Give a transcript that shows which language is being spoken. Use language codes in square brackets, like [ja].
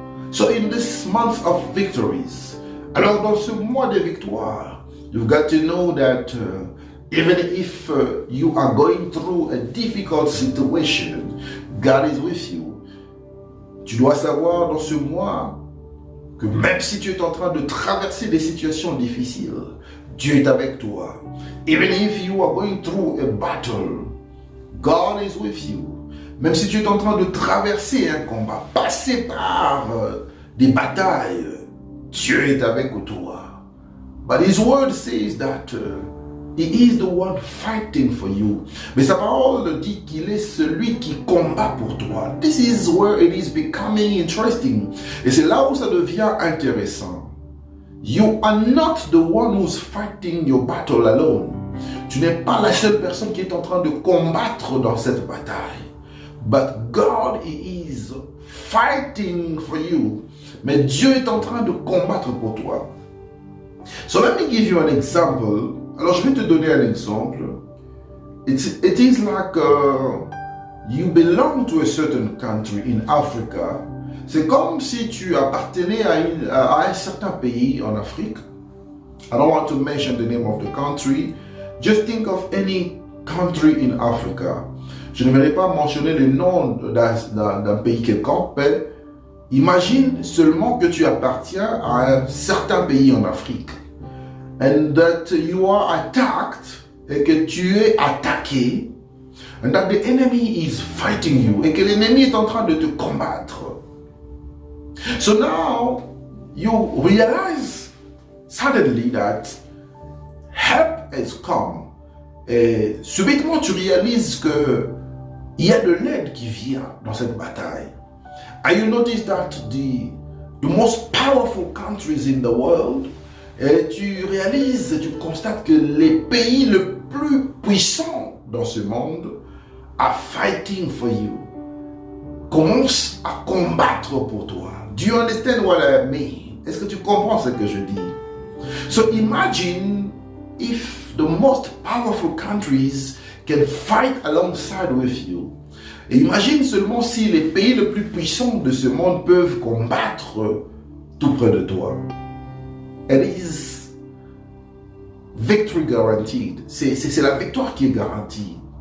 [en] So in this month of victories, [fr] alors dans ce mois de victoire, [en] you've got to know that even if you are going through a difficult situation, God is with you. [fr] Tu dois savoir dans ce mois que même si tu es en train de traverser des situations difficiles, Dieu est avec toi. [en] Even if you are going through a battle, God is with you. [fr] Même si tu es en train de traverser un combat, passer par des batailles, Dieu est avec toi. [en] But His word says that He is the one fighting for you. [fr] Mais sa parole dit qu'il est celui qui combat pour toi. [en] This is where it is becoming interesting. [fr] Et c'est là où ça devient intéressant. [en] You are not the one who's fighting your battle alone. [fr] Tu n'es pas la seule personne qui est en train de combattre dans cette bataille. [en] But God is fighting for you. [fr] Mais Dieu est en train de combattre pour toi. [en] So let me give you an example. [fr] Alors je vais te donner un exemple. [en] It is like you belong to a certain country in Africa. [fr] C'est comme si tu appartenais à un certain pays en Afrique. [en] I don't want to mention the name of the country. Just think of any country in Africa. [fr] Je ne vais pas mentionner le nom d'un pays quelconque, mais imagine seulement que tu appartiens à un certain pays en Afrique. [en] And that you are attacked, [fr] et que tu es attaqué, [en] and that the enemy is fighting you, [fr] et que l'ennemi est en train de te combattre. [en] So now, you realize suddenly that help has come. [fr] Et subitement, tu réalises que il y a de l'aide qui vient dans cette bataille. [en] And you notice that the most powerful countries in the world, [fr] et tu réalises, tu constates que les pays les plus puissants dans ce monde [en] are fighting for you. [fr] Commencent à combattre pour toi. [en] Do you understand what I mean? [fr] Est-ce que tu comprends ce que je dis? [en] So imagine if the most powerful countries can fight alongside with you. [fr] Et imagine seulement si les pays les plus puissants de ce monde peuvent combattre tout près de toi. [en] It is victory guaranteed. [fr] C'est la victoire qui est garantie.